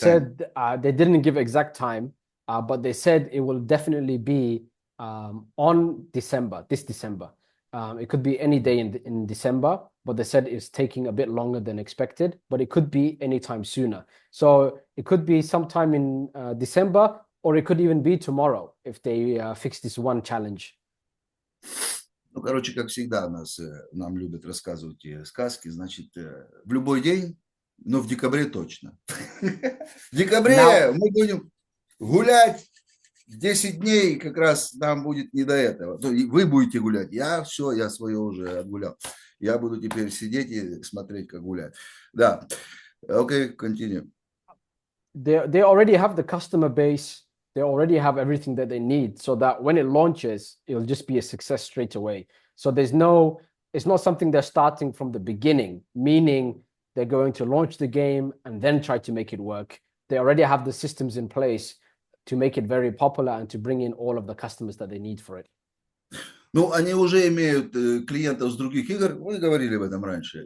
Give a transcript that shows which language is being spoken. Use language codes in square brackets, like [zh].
[en] said they didn't give exact time, but they said it will definitely be on December, this December. It could be any day in December, but they said it's taking a bit longer than expected, but it could be anytime sooner. So it could be sometime in December, or it could even be tomorrow if they fix this one challenge. [ru] Ну, короче, как всегда, нам любят рассказывать сказки, значит, в любой день, но в декабре точно. В декабре мы будем гулять 10 дней, как раз нам будет не до этого. Вы будете гулять, я свое уже отгулял. Я буду теперь сидеть и смотреть, как гулять. Да, окей, [en] continue. They already have the customer base. They already have everything that they need so that when it launches, it'll just be a success straight away. So it's not something they're starting from the beginning, meaning they're going to launch the game and then try to make it work. They already have the systems in place to make it very popular and to bring in all of the customers that they need for it. [ru] Ну, они уже имеют клиентов с других игр, мы говорили об этом раньше.